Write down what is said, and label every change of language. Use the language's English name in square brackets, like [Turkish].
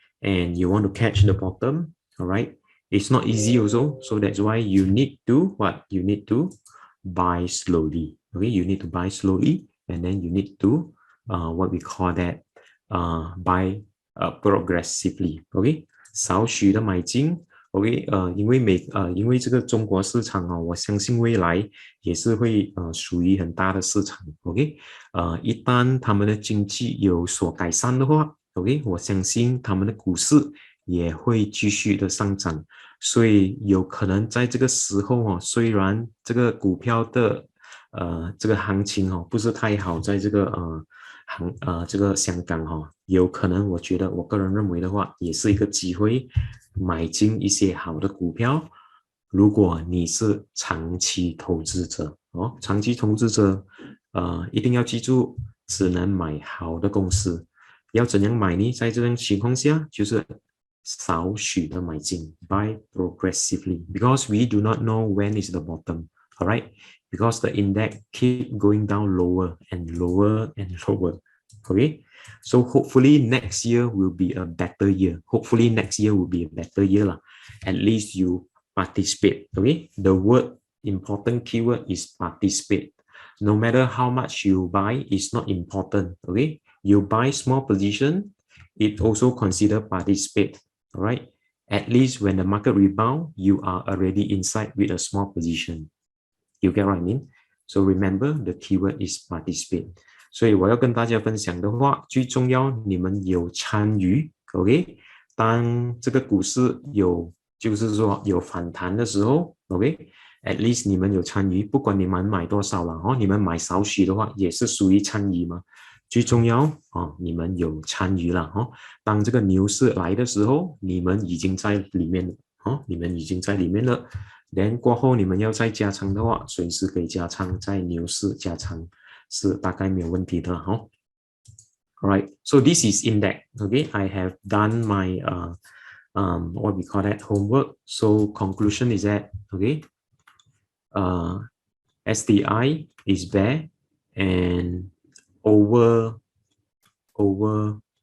[English] And you want to catch the bottom, all right? It's not easy also, so that's why you need to you need to buy slowly, okay? You need to buy slowly, and then you need to what we call that buy progressively, okay? [Chinese] 少许的买进 ，OK， 因为这个中国市场我相信未来也是会属于很大的市场 ，OK， 一旦他们的经济有所改善的话 ，OK， 我相信他们的股市也会继续的上涨，所以有可能在这个时候虽然这个股票的这个行情不是太好，在这个这个香港有可能我觉得我个人认为的话，也是一个机会买进一些好的股票。如果你是长期投资者长期投资者一定要记住，只能买好的公司。要怎样买呢？在这种情况下，就是少许的买进 [English] ，buy progressively, because we do not know when is the bottom, all right? Because the index keep going down lower and lower and lower, okay? So hopefully next year will be a better year. Hopefully next year will be a better year lah. At least you participate, okay? The word important keyword is participate. No matter how much you buy, it's not important, okay? You buy small position, it also consider participate, all right? At least when the market rebound, you are already inside with a small position. You get what I mean? So remember the keyword is participate. [Chinese] 所以我要跟大家分享的话，最重要你们有参与 ，OK？当这个股市就是说有反弹的时候 ，OK？ [English] At least [Chinese] 你们有参与，不管你们买多少了你们买少许的话也是属于参与嘛。最重要你们有参与了当这个牛市来的时候，你们已经在里面了你们已经在里面了。 then 过后你们要再加仓的话，随时可以加仓，在牛市加仓是大概没有问题的 [English] Alright, so this is index. Okay, I have done my what we call that homework. So conclusion is that STI is bear and oversold.